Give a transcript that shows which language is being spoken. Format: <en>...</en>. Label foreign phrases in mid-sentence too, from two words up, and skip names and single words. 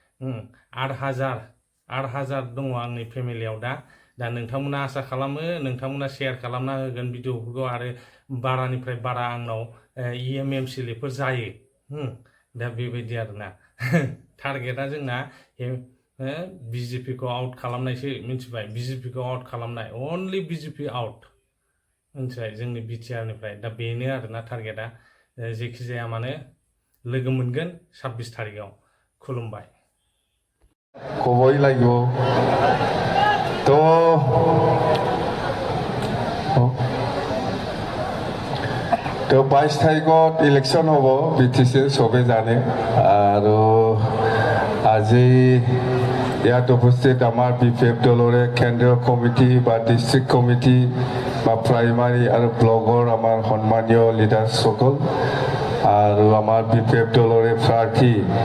<brx>8,000 दङ आंनि फेमिलियाव दा नोंथांमोना आसा खालामो नोंथांमोना शेयार खालामना होगोन भिडिअफोरखौ आरो बारानिफ्राय बारा आंनाव एमएमसिएलफोर जायो दा बेबायदि आरोना टारगेटआ जोंना बिजेपिखौ आउट खालामनायसो मिथिबाय बिजेपिखौ आउट खालामनाय अनलि बिजेपि आउट मिथिबाय जोंनि बिटिआरनिफ्राय दा बेनो आरोना टारगेटआ जेखि जाया मानो लोगो मोनगोन 26 तारिखआव खुलुमबाय</brx> <as>खबरै লাগিব তো 22 তাৰিখত ইলেকশ্যন হ'ব বিটিচি চবে জানে আৰু আজি ইয়াত উপস্থিত আমাৰ বিপিএফ দলৰে কেন্দ্ৰীয় কমিটি বা ডিষ্ট্ৰিক্ট কমিটি বা প্ৰাইমাৰী আৰু ব্লকৰ আমাৰ সন্মানীয় লিডাৰসকল আৰু আমাৰ বিপিএফ দলৰে প্ৰাৰ্থী</as>